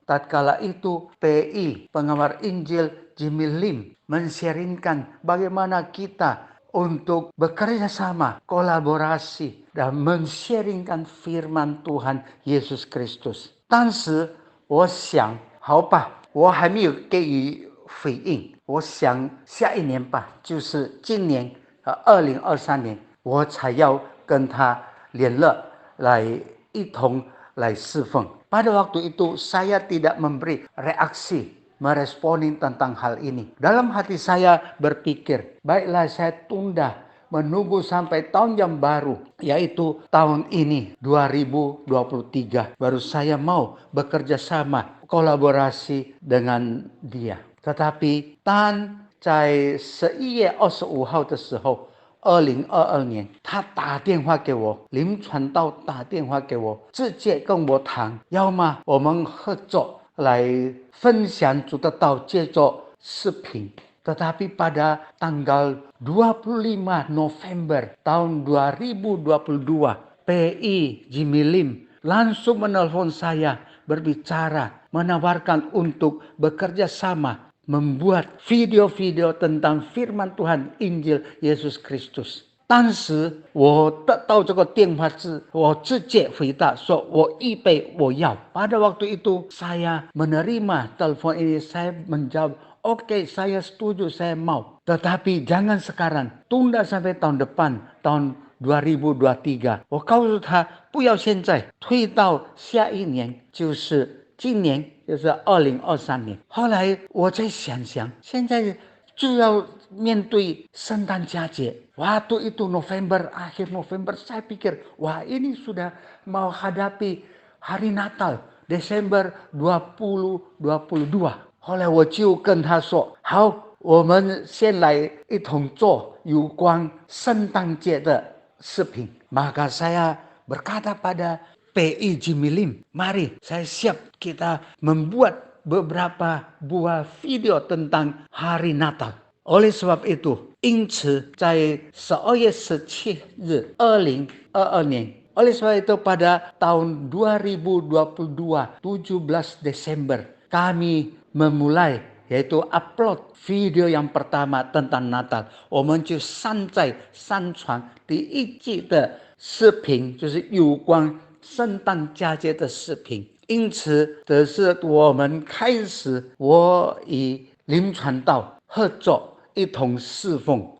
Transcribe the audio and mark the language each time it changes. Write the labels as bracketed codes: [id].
[id] Tatkala itu PI Pengawal Injil Jimmy Lim men-sharingkan bagaimana kita untuk bekerja sama, kolaborasi dan men-sharingkan firman Tuhan Yesus Kristus。 [zh] 当时我想，好吧，我还没有给予回应，我想下一年吧，就是今年2023年，我才要跟他联络，来一同来侍奉。 [id] Pada waktu itu saya tidak memberi reaksi meresponi tentang hal ini. Dalam hati saya berpikir, baiklah saya tunda menunggu sampai tahun yang baru, yaitu tahun ini 2023, baru saya mau bekerja sama, kolaborasi dengan dia。 [zh] tetapi 当在11月25号的时候，2022年，他打电话给我，林传道打电话给我，直接跟我谈，要么我们合作来分享主的道，借着视频。 [id] Tetapi pada tanggal 25 November tahun 2022, PI Jimmy Lim langsung menelpon saya, berbicara, menawarkan untuk bekerja sama membuat video-video tentang firman Tuhan Injil Yesus Kristus。 [zh] 当时我得到这个电话之，我直接回答说我预备，我要。 [id] Pada waktu itu saya menerima telepon ini, saya menjawab oke, saya setuju, saya mau. Tetapi jangan sekarang, tunda sampai tahun depan, tahun 2023。 [zh] 我告诉他不要现在，推到下一年，就是今年，就是2023年。后来我再想想，现在就要面对圣诞佳节。 [id] Waktu itu November, akhir November, saya pikir, wah ini sudah mau hadapi hari Natal, Desember 2022。 [zh] 后来我就跟他说，好，我们先来一同做有关圣诞节的视频。 [id] Maka saya berkata pada PI Jimmy Lim, mari saya siap kita membuat beberapa buah video tentang hari Natal。 [zh] oleh sebab itu，因此在12月17日2022年 [id] Oleh sebab itu pada tahun 2022, 17 Desember, kami memulai yaitu upload video yang pertama tentang Natal。 [zh] 我们就上传第一季的视频，就是有关圣诞佳节的视频。因此，这是我们开始，我与林传道合作一同侍奉。